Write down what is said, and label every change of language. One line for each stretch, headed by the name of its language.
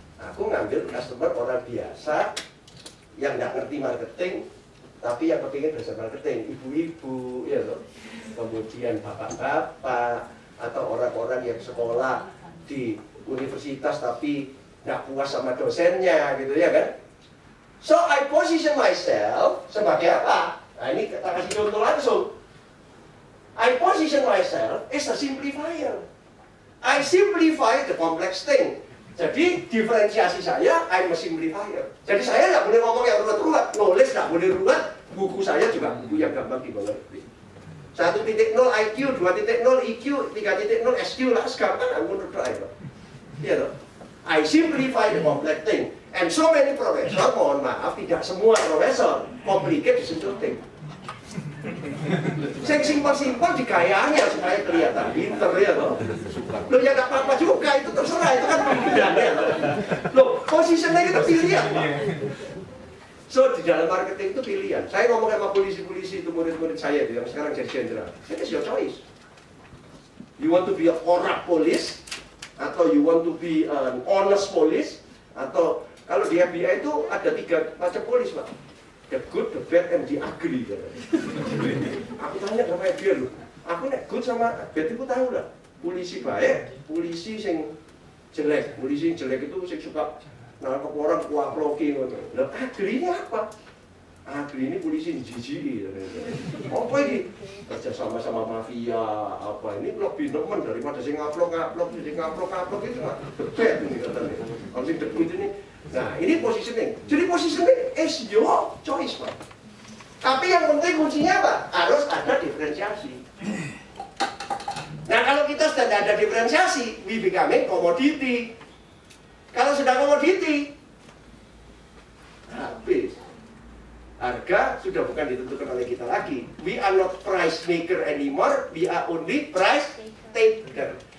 Indonesian: Aku ngambil customer orang biasa yang nggak ngerti marketing, tapi yang kepingin belajar marketing, ibu-ibu, ya loh. Kemudian bapak-bapak atau orang-orang yang sekolah di universitas tapi nggak puas sama dosennya, gitu ya kan?
English: So I position myself
Indonesian: sebagai apa? Nah ini kita kasih contoh langsung.
English: I position myself as a simplifier. I simplify the complex thing.
Indonesian: Jadi diferensiasi saya,
English: I'm a simplifier.
Indonesian: Jadi saya nggak boleh ngomong yang ruwet-ruwet, knowledge nggak boleh ruwet. Buku saya juga buku yang gampang dimengerti. 1.0 IQ, 2.0 EQ, 3.0 SQ lah, segampang aku menurut saya. Iya loh.
English: I simplify the complex thing. And so many professor,
Indonesian: mohon maaf, tidak semua profesor
English: complicate the simple thing.
Indonesian: Yang simpel-simpel digayanya supaya kelihatan pinter ya loh. Loh ya gak apa-apa juga, itu terserah, itu kan pilihan ya loh. Loh, positionnya kita pilihan Pak. So di dalam marketing itu pilihan. Saya ngomong sama polisi-polisi itu murid-murid saya itu yang sekarang jadi jenderal.
English: It is your choice. You want to be a corrupt police, atau you want to be an honest police,
Indonesian: atau kalau di FBI itu ada 3 macam polis Pak.
English: The good, the bad, and the ugly.
Indonesian: Aku tanya sama dia loh. Aku nek good sama bad itu tahu lah. Polisi baik, polisi yang jelek. Polisi yang jelek itu yang suka nangkep orang kuaploki. Lah ugly ini apa? Ugly ini polisi yang jijik. Apa ini? Kerja sama mafia apa ini lebih nemen daripada sing ngaplok itu mah the bad ini katanya. Kalau sing the good ini. Nah, ini positioning. Jadi positioning
English: is your choice,
Indonesian: Pak. Tapi yang penting kuncinya apa? Harus ada diferensiasi. Nah, kalau kita sudah tidak ada diferensiasi,
English: we becoming commodity.
Indonesian: Kalau sudah commodity, habis. Harga sudah bukan ditentukan oleh kita lagi.
English: We are not price maker anymore, we are only price taker.